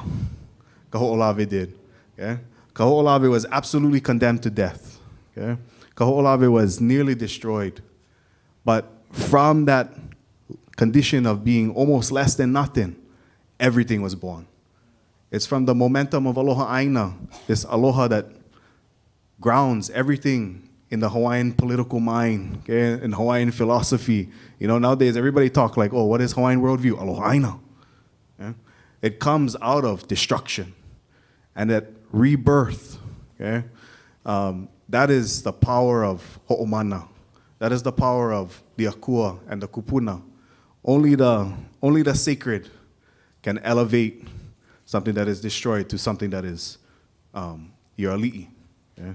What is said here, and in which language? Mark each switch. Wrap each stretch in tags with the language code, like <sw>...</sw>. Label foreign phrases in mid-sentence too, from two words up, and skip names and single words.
<en>Kaho'olawe did. Okay? Kaho'olawe was absolutely condemned to death. Okay? Kaho'olawe was nearly destroyed. But from that condition of being almost less than nothing, everything was born. It's from the momentum of</en> <haw>aloha ʻāina,</haw> <en>this aloha that grounds everything in the Hawaiian political mind, okay, in Hawaiian philosophy. You know, nowadays everybody talk like, oh, what is Hawaiian worldview?</en> <haw>Aloha ʻāina.</haw> <en>Yeah? It comes out of destruction and that rebirth. Okay? That is the power of ho'omana. That is the power of the akua and the kupuna. Only the sacred can elevate something that is destroyed to something that is your ali'i, yeah?</en>